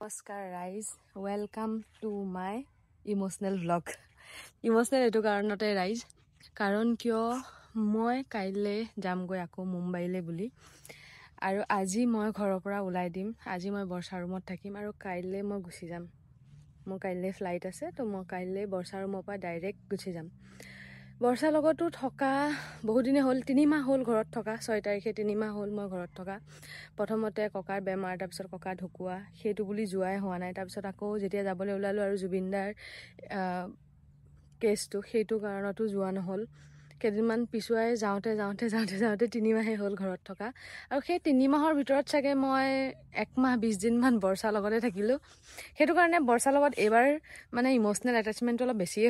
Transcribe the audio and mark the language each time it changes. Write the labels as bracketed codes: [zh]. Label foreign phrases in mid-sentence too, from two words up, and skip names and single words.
[en] Namaskar guys, welcome to my emotional vlog. [as] Emotional এইটো কাৰণতে guys, কাৰণ কিয় মই কালি যাম গৈ আকৌ Mumbai লৈ বুলি. আৰু আজি মই ঘৰৰ পৰা ওলাই দিম, আজি মই Borsa room থাকিম আৰু কালি মই গুচি যাম. Mo kaile flight ase to mo kaile Borsa room pa direct gusi jam. বৰ্ষা লগতো থকা বহুদিনে হল 3 মাহ হল ঘৰত থকা 6 তাৰিখে 3 মাহ হল মই ঘৰত থকা প্ৰথমতে ককাৰ বেমাৰ তাৰ পিছত ককা ঢুকুৱা হেতু বুলি জুৱাই হোৱা নাই তাৰ পিছত আকৌ যেতিয়া যাবলৈ ওলালো আৰু জুবিনদাৰ কেছটো হেতু কাৰণটো জুৱা নহল কেদিনমান পিছুৱাই যাওঁতে 3 মাহে হল ঘৰত থকা আৰু সেই 3 মাহৰ ভিতৰত চাগে মই 1 মাহ 20 দিন মান বৰ্ষা লগতে থাকিলো হেতু কাৰণে বৰ্ষা লগত এবাৰ মানে [en] emotional attachment [as] অলপ বেছিয়ে